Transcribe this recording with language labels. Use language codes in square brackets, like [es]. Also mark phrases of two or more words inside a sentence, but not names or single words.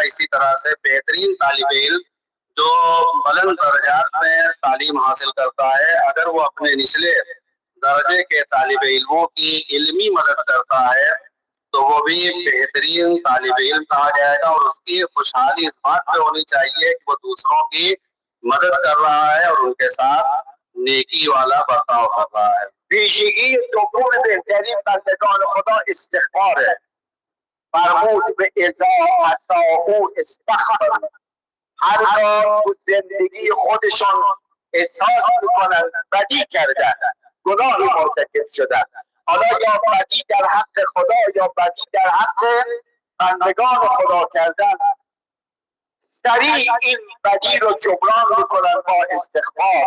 [ur] اسی طرح سے بہترین طالب علم جو بلند درجات میں تعلیم حاصل کرتا ہے، اگر وہ اپنے نچلے درجے کے طالب علموں کی علمی مدد کرتا ہے تو وہ بھی بہترین طالب علم کہا جائے گا. اور اس کی خوشحالی اس بات پہ ہونی چاہیے کہ وہ دوسروں کی مدد کر رہا ہے اور ان کے ساتھ نیکی والا برتاؤ کر رہا ہے. [fa] ویژگی دوم بهترین بندگان خدا استغفاره. فرمود به [ar] اذا اساءوا استغفروا. [fa] هرگاه تو زندگی خودشان احساس میکنن بدی کردن، گناهی مرتکب شدن، حالا یا بدی در حق خدا یا بدی در حق بندگان خدا کردن سریع این بدی رو جبران میکنن با استغفار.